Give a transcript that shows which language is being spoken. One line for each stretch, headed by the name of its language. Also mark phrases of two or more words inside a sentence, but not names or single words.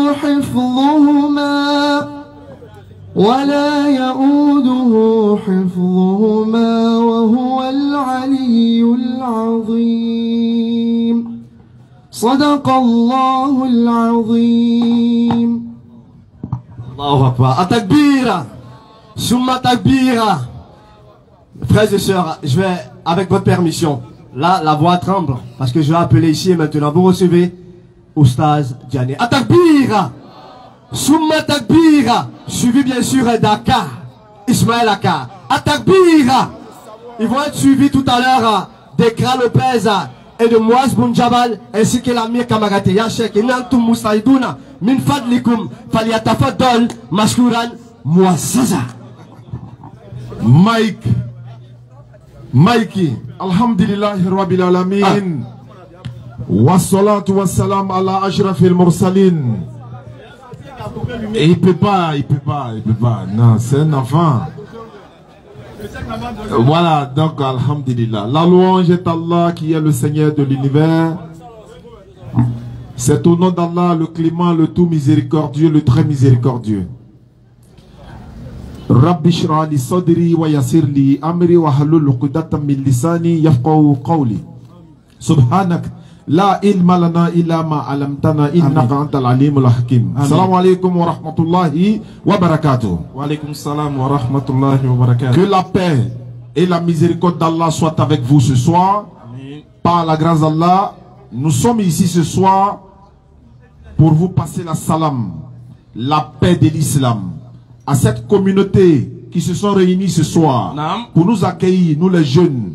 Arabic: حفظهما وهو العلي العظيم صدق الله العظيم. الله أكبر. Atakbira. ثم تكبيرة.
French: Frères et sœurs, je vais, avec votre permission, là, la voix tremble, parce que je vais appeler ici et maintenant. Vous recevez Oustaz Diané. Atakbira.
Arabic: ثم تكبيرة.
French: Suivi bien sûr d'Aka. Ismaël Aka. Atakbira. Ils vont être suivis tout à l'heure d'Ekra Lopez et de Mouaz Bounjabal ainsi que l'Amir Kamarate Yashek et Nantum Moussaïdouna
Arabic: من فضلكم فليتفضل مشكورا
French: muassaza. Mikey,
Arabic: الحمد لله رب العالمين. والصلاة والسلام على أشرف المرسلين.
French: Et il peut pas. Non, c'est un enfant. Voilà, donc alhamdulillah. La louange est Allah qui est le Seigneur de l'univers. C'est au nom d'Allah, le clément, le tout miséricordieux, le très miséricordieux.
Arabic: رب اشرح لي صدري ويسر لي أمري واحلل عقدة من لساني يفقهوا قولي. سبحانك لا علم لنا إلا ما علمتنا إنك أنت العليم الحكيم. السلام عليكم ورحمة الله وبركاته. وعليكم السلام ورحمة الله وبركاته.
French: Que la paix et la miséricorde d'Allah soient avec vous ce soir. Amen. Par la grâce d'Allah, nous sommes ici ce soir pour vous passer la salam, la paix de l'islam, à cette communauté qui se sont réunis ce soir pour nous accueillir, nous les jeunes.